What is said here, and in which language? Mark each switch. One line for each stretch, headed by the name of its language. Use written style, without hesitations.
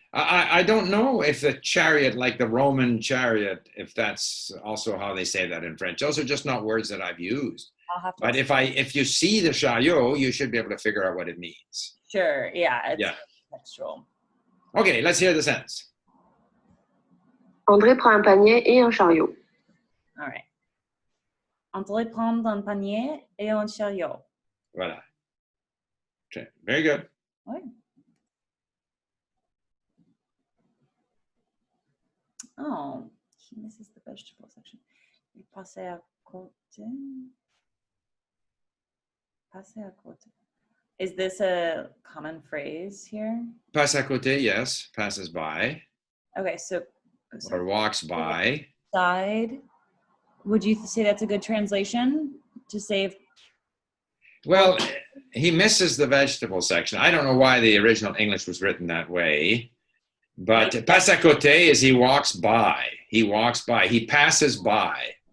English: I don't know if the chariot, like the Roman chariot, if that's also how they say that in French. Those are just not words that I've used. I'll have to. But if you see the chariot, you should be able to figure out what it means. Sure. Yeah. It's Yeah. textual. Okay, let's hear the sentence.
French: André prend un panier et un chariot.
English: All right.
French: André prend un panier et un chariot.
English: Voilà. Okay, very good.
French: Ouais.
English: Oh, he misses the vegetable section.
French: Il passe à côté. Passe à côté.
English: Is this a common phrase here?
French: Passe à côté,
English: yes, passes by. Okay, so Or walks by. side. Would you say that's a good translation to save? Well, he misses the vegetable section. I don't know why the original English was written that way, but
French: passe à côté
English: is he walks by. He walks by. He passes by.